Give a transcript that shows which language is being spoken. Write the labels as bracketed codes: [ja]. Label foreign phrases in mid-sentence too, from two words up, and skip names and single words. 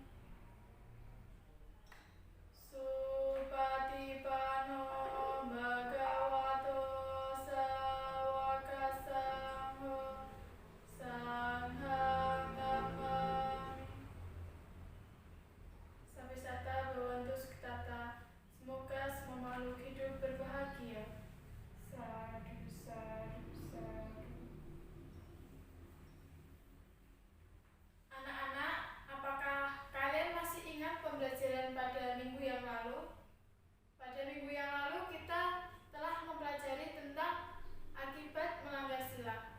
[pi] supatipano bhagavato sawakasangho sanghang namami. Sapisata bhavantu sukhitata. [id] Semoga semua makhluk hidup berbahagia. [pi] Sadu, sadu, sadu. [id] Anak-anak, apakah kalian masih ingat pembelajaran pada minggu yang lalu? Pada minggu yang lalu kita telah mempelajari tentang akibat melanggar sila.